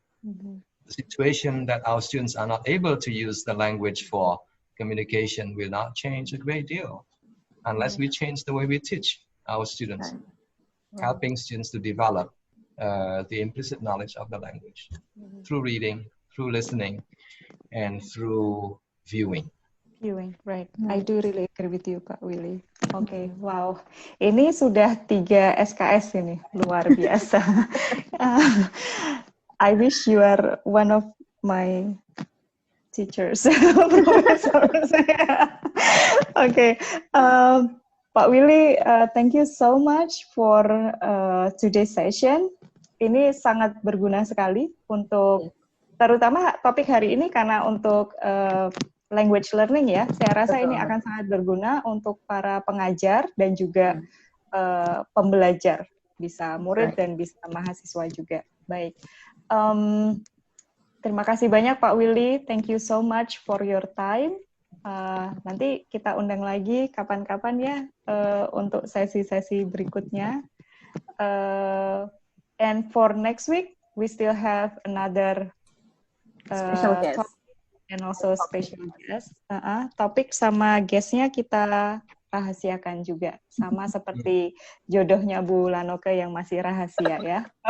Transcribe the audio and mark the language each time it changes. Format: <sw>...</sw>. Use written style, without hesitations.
<en>The situation that our students are not able to use the language for communication will not change a great deal unless we change the way we teach our students, helping students to develop the implicit knowledge of the language through reading, through listening, and through viewing. Right. I do really agree with you, Pak Willy. Okay, wow.</en> <id>Ini sudah 3 SKS ini, luar biasa.</id> <en>I wish you are one of my teachers, professors. Okay, Pak Willy, thank you so much for today's session.</en> <id>Ini sangat berguna sekali untuk, terutama topik hari ini karena untuk language learning ya. Saya rasa ini akan sangat berguna untuk para pengajar dan juga pembelajar, bisa murid dan bisa mahasiswa juga. Baik. Terima kasih banyak Pak Willy.</id> <en>Thank you so much for your time.</en> <id>Nanti kita undang lagi kapan-kapan ya untuk sesi-sesi berikutnya.</id> <en>And for next week, we still have another special guest and also special guest.</en> <id>Topik sama guestnya kita rahasiakan juga, sama seperti jodohnya Bu Lanoke yang masih rahasia ya.</id>